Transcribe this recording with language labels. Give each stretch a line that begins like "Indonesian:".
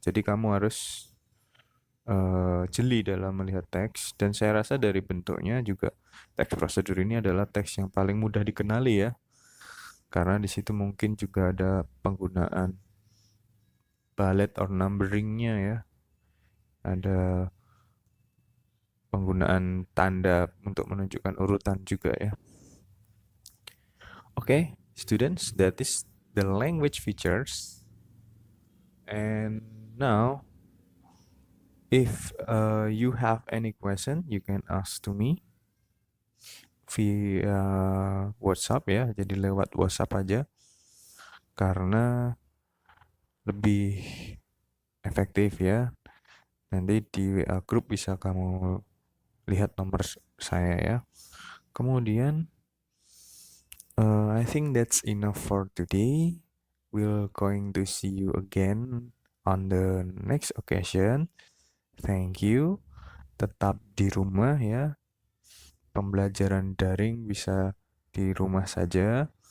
Indonesian: Jadi kamu harus jeli dalam melihat teks, dan saya rasa dari bentuknya juga teks procedure ini adalah teks yang paling mudah dikenali ya. Karena di situ mungkin juga ada penggunaan bullet or numberingnya ya. Ada penggunaan tanda untuk menunjukkan urutan juga ya.
English: Okay, students, that is the language features. And now, if you have any question, you can ask to me via WhatsApp ya.
Indonesian: Jadi lewat WhatsApp aja, karena lebih efektif ya. Nanti di WA group bisa kamu lihat nomor saya ya. Kemudian
English: I think that's enough for today. We're going to see you again on the next occasion. Thank you.
Indonesian: Tetap di rumah ya. Pembelajaran daring bisa di rumah saja.